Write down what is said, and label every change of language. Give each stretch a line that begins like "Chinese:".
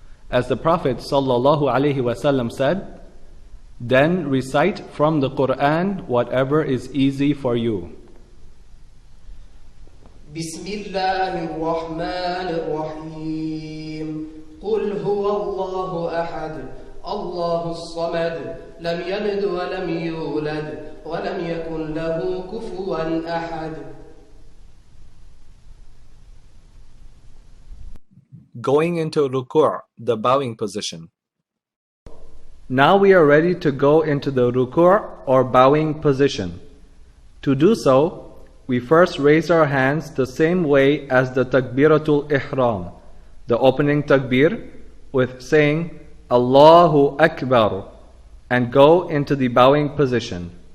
English: As the Prophet ﷺ said, then recite from the Quran whatever is easy for you.
Arabic: بسم الله الرحمن الرحيم قل هو الله أحد الله الصمد لم يلد ولم يولد ولم يكن له كفوا أحد.
English: Going into ruku', the bowing position. Now we are ready to go into the ruku' or bowing position. To do so, we first raise our hands the same way as the Takbiratul Ihram, the opening takbir, with saying Allahu Akbar, and go into the bowing position.